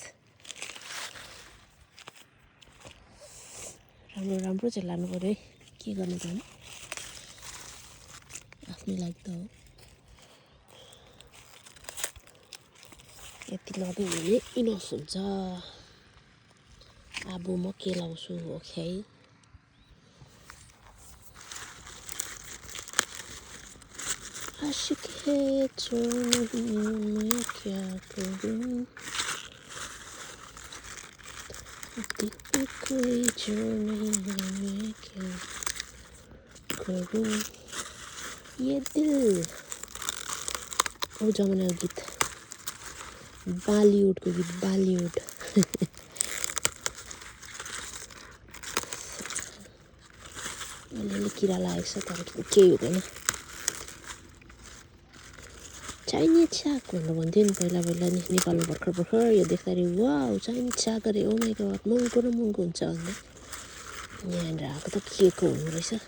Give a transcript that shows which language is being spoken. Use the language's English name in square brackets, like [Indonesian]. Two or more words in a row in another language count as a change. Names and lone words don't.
[Nepali] राम्रो चाहिँ लानु पऱ्यो है के गर्नु त आफ्नै लागि त हो यति लगाइ भने इनफ हुन्छ अब म के लाउँछु ओके [Hindi] आशिक है जो नहीं मैं क्या करूं दिल पे कोई जो नहीं है मैं क्या करूं ये दिल वो [Nepali] जमानाको गीत बलिउडको गीत बलिउड अलिअलि किरा लागेको छ तर केही हुँदैन चाइनिज साग भनेर भन्थ्यो नि पहिला पहिला नि नेपालमा भर्खर भर्खर यो देख्दाखेरि वाउ चाइनिज साग अरे [English] oh my god [Nepali] महँगो र महँगो हुन्छ भन्दै यहाँनिर आएको त के को हुनु रहेछ